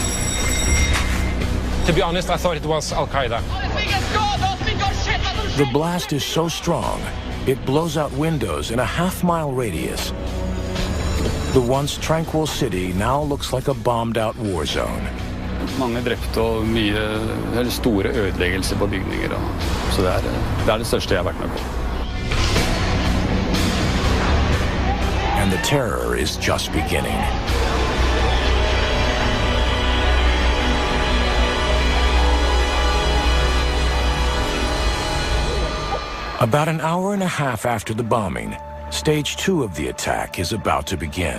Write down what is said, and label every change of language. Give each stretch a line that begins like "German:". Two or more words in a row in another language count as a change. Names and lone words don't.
English: To be honest, I thought it was Al-Qaeda. The blast is so strong, it blows out windows in a half-mile radius. The once tranquil city now looks like a bombed-out war zone.
Norwegian: Mange drepte og store ødeleggelser på bygninger. Så det er det største jeg har vært med på.
English: And the terror is just beginning. About an hour and a half after the bombing, stage 2 of the attack is about to begin.